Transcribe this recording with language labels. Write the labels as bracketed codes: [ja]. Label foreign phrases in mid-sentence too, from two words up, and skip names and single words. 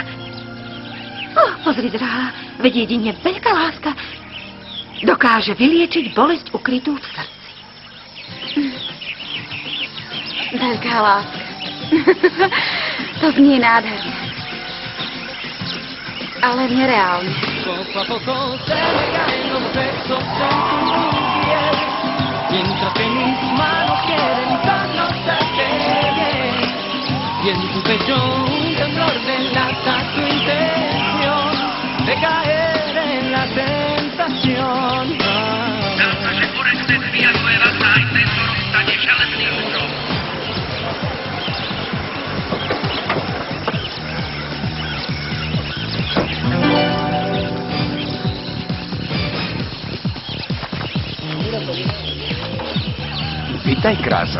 [sk] Pozri, drahá, veď jedine veľká láska dokáže vyliečiť bolesť ukrytú v srdci. Veľká láska. To znie nádherne. Ale nereálne. [es] Poco a poco se me caen los besos en tu piel, mientras que mis manos quieren darnos a querer, y en tu pecho un temblor delata tu intención de caer en la tentación. [sk] Zdá sa, že Orestes Villanueva sa aj tento rok stane železným mužom. Vítaj, krása.